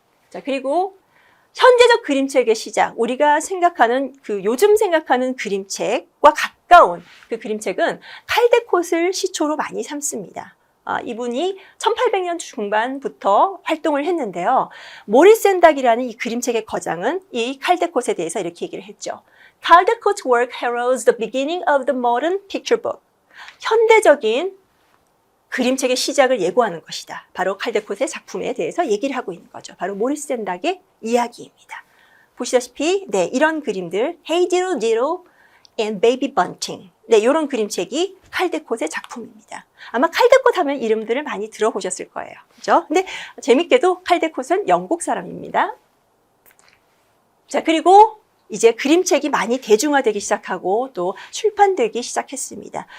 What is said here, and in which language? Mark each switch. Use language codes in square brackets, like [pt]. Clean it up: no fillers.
[ko] 자, 그리고 현재적 그림책의 시작, 우리가 생각하는 요즘 생각하는 그림책과 가까운 그 그림책은 칼데콧을 시초로 많이 삼습니다. 이분이 1800년 중반부터 활동을 했는데요. 모리스 앤닥이라는 이 그림책의 거장은 이 칼데콧에 대해서 이렇게 얘기를 했죠. [en] Caldecott's work heralds the beginning of the modern picture book. [ko] 현대적인 그림책의 시작을 예고하는 것이다. 바로 칼데콧의 작품에 대해서 얘기를 하고 있는 거죠. 바로 모리스 앤닥의 이야기입니다. 보시다시피 네, 이런 그림들 Hey Diddle Diddle and Baby Bunting. 네, 이런 그림책이 칼데콧의 작품입니다. 아마 칼데콧 하면 이름들을 많이 들어보셨을 거예요. 그죠? 근데 재밌게도 칼데콧은 영국 사람입니다. 자, 그리고 이제 그림책이 많이 대중화되기 시작하고 또 출판되기 시작했습니다.